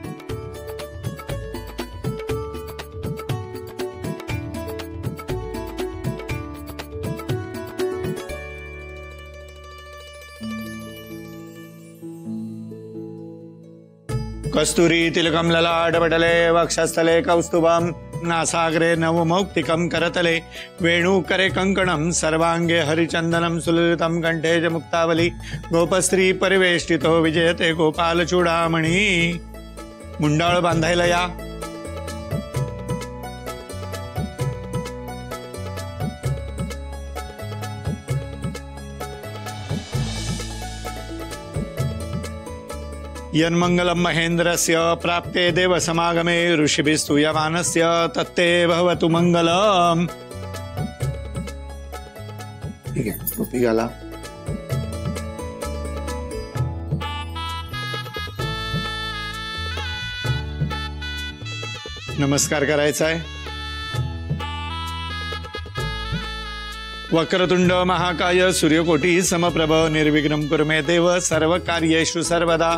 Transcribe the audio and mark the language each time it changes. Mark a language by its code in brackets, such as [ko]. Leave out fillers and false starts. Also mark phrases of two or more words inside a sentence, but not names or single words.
[sa] कस्तुरी तिलकम ललाटपटले वक्षस्थले कौस्तुभम नासाग्रे नवमौक्तिकं करतले वेणुकरे कंकणं सर्वांगे हरिचंदनं सुललितं कंठे च मुक्तावली गोपस्त्री परिवेष्टितो विजयते गोपाल चूडामणी. [mr] मुंडाळ बांधायला या. [sa] यन्मंगलं महेन्द्रस्य प्राप्ते देव समागमे ऋषिभिस्तूयमानस्य तत्ते भवतु मंगलम. [mr] ठीक आहे, टोपी घाला. नमस्कार करायचा आहे. [sa] वक्रतुंड महाकाय सूर्यकोटी समप्रभ निर्विघ्नं कुरु मे देव सर्व कार्येषु सर्वदा.